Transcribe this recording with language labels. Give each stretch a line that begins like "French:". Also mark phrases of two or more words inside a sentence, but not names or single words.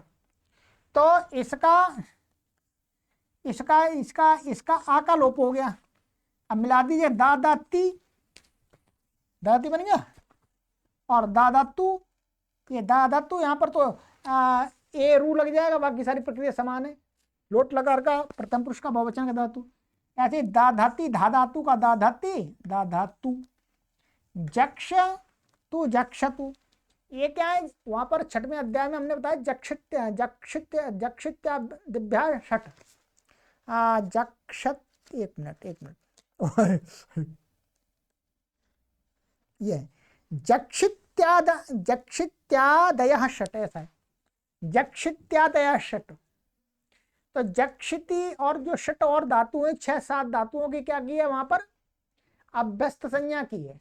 Hindi: तो इसका आ का लोप हो गया। अब मिला दीजिए, दादाती, दादाती बन गया, और दादातु, ये दादातु, यहाँ पर तो ए रू लग जाएगा, बाकी सारी प्रक्रिया समान है। लोट लकार का प्रथम पुरुष का बहुवचन का धातु। ऐसे दाधाती, धाधातु का दाधाती, दाधातु, जक्ष तु जक्षतु। ये क्या है, वहां पर छठवें अध्याय में हमने बताया
Sanskrit: जक्षित्य जक्षित्य जक्षित्यादिभ्या षट,
Hindi: जक्षत, एक मिनट ये
Sanskrit: जक्षित्यादयः षट,
Hindi: ऐसा है,
Sanskrit: जक्षित्यादयः षट।
Hindi: तो जक्षिति और जो षट और धातु है, 6-7 धातुओं की क्या की है, वहां पर अभ्यस्त संज्ञा की है।